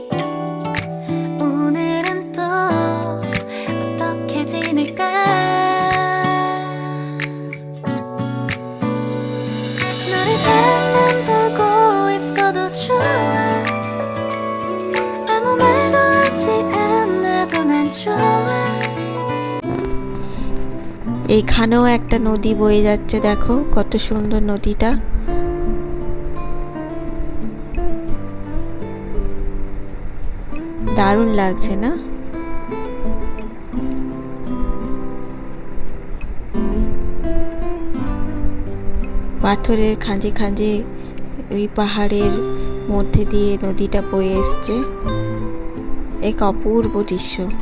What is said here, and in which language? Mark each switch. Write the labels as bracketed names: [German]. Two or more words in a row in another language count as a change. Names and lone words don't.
[Korean] 오늘은 또 어떻게 지낼까 너를 가만 보고 있어도 좋아 아무 말도 하지 않아도 난 좋아 [Bangla] এইখানেও একটা নদী বয়ে যাচ্ছে, দেখো কত সুন্দর নদীটা। দারুণ লাগছে না? পাথরের খাঁজে খাঁজে ওই পাহাড়ের মধ্যে দিয়ে নদীটা বয়ে এসছে, এক অপূর্ব দৃশ্য।